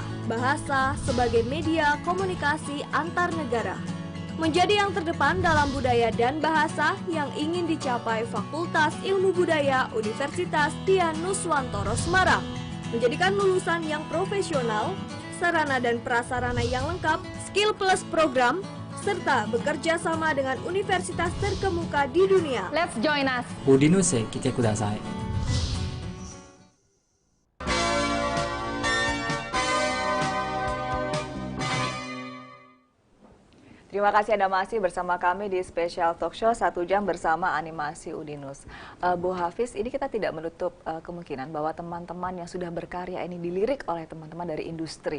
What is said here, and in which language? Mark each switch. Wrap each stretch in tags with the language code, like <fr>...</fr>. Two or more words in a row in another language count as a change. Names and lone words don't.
<id>Bahasa sebagai media komunikasi antar negara menjadi yang terdepan dalam budaya dan bahasa yang ingin dicapai Fakultas Ilmu Budaya Universitas Dian Nuswantoro Semarang. Menjadikan lulusan yang profesional, sarana dan prasarana yang lengkap,</id> <en>skill plus program,</en> <id>serta bekerja sama dengan universitas terkemuka di dunia.</id> <en>Let's join us.</en> <ja>Udinus へ来てください。</ja> <id>Terima kasih Anda masih bersama kami di Special Talk Show 1 jam bersama animasi Udinus. Bu Hafiz, ini kita tidak menutup kemungkinan bahwa teman-teman yang sudah berkarya ini dilirik oleh teman-teman dari industri.</id>